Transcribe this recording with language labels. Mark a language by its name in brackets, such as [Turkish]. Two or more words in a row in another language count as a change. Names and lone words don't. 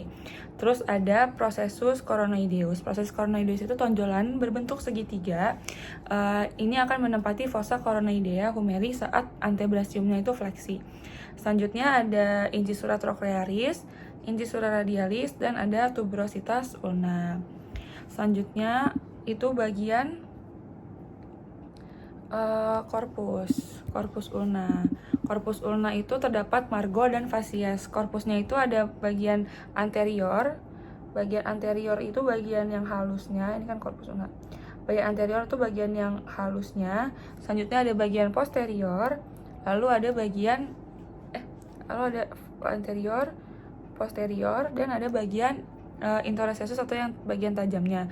[Indonesian] Terus ada [Latin] processus coronoideus. [Indonesian] Proses coronoideus itu tonjolan berbentuk segitiga. Ini akan menempati [Latin] fossa coronoidea humeri [Indonesian] saat antebrachiumnya itu fleksi. Selanjutnya ada [Latin] incisura trochlearis, incisura radialis, [Indonesian] dan ada [Latin] tuberositas ulna. [Indonesian] Selanjutnya itu bagian [Latin] corpus ulna. Corpus ulna [Indonesian] itu terdapat margo dan fasies. Corpusnya itu ada bagian anterior. Bagian anterior itu bagian yang halusnya. Ini kan [Latin] corpus ulna. [Indonesian] Bagian anterior itu bagian yang halusnya. Selanjutnya ada bagian posterior. Lalu ada anterior, posterior, dan ada bagian interocesus atau yang bagian tajamnya.